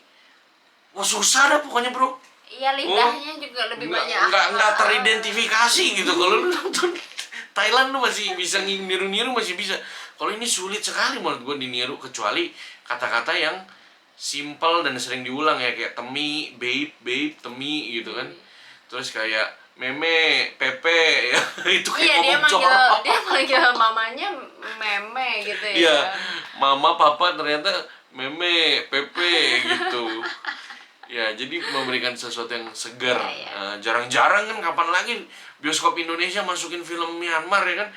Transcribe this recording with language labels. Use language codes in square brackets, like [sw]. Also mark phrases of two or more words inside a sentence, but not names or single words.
[id] Wah susah dah pokoknya bro. Iya, lidahnya juga lebih banyak. Nggak teridentifikasi gitu. Kalau lu nonton Thailand lu masih bisa niru-niru, masih bisa. Kalau ini sulit sekali menurut gue diniru, kecuali kata-kata yang simple dan sering diulang ya, kayak temi, babe, temi gitu kan. Terus kayak meme, pepe ya. Itu kayak ngomong jorok. Dia manggil mamanya meme gitu ya. Iya, mama, papa ternyata meme, pepe gitu. Ya, jadi memberikan sesuatu yang segar. Jarang-jarang kan, kapan lagi bioskop Indonesia masukin film Myanmar ya kan?